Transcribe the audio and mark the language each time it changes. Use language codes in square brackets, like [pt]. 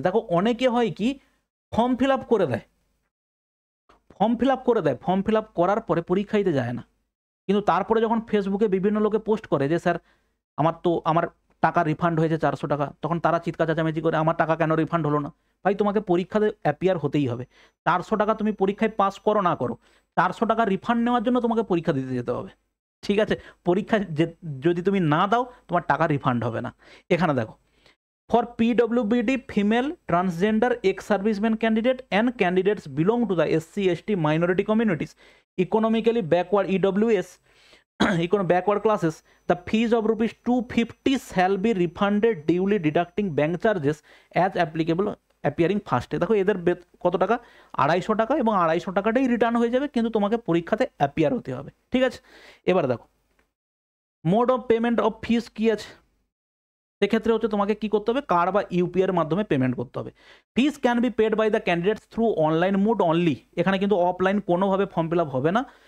[bn] দেখো অনেকে হয় কি ফর্ম ফিল আপ করে দেয়, ফর্ম ফিল আপ করার পরে পরীক্ষা দিতে যায় না, কিন্তু তারপরে যখন ফেসবুকে বিভিন্ন লোকে পোস্ট করে যে স্যার আমার টাকা রিফান্ড হয়েছে 400 টাকা, তখন তারা চিৎকার চেঁচামেচি করে আমার টাকা কেন রিফান্ড হলো না। ভাই তোমাকে পরীক্ষাতে অ্যাপিয়ার হতেই হবে, 400 টাকা তুমি পরীক্ষায় পাস করো না করো, 400 টাকা রিফান্ড নেওয়ার জন্য তোমাকে পরীক্ষা দিতে যেতে হবে, ঠিক আছে। পরীক্ষা যদি তুমি না দাও তোমার টাকা রিফান্ড হবে না। এখানে দেখো [en] For PWBD, female, transgender, ex-serviceman candidate and candidates belong to the SC, ST, minority communities, economically backward EWS, backward classes, the fees of rupees 250 shall be refunded duly deducting bank charges as applicable appearing first. [bn] দেখো এদের কত টাকা, 250 টাকা, এবং 250 টাকাটাই return হয়ে যাবে, কিন্তু তোমাকে পরীক্ষাতে অ্যাপিয়ার হতে হবে। ঠিক আছে, এবার দেখো [en] mode of payment of fees [bn] কি আছে, সেক্ষেত্রে হচ্ছে তোমাকে কি করতে হবে, কার্ড বা ইউপিআই এর মাধ্যমে পেমেন্ট করতে হবে। [en] fees can be paid by the candidates through online mode only, [bn] এখানে কিন্তু অফলাইন কোনোভাবে ফর্ম ফিল আপ হবে না।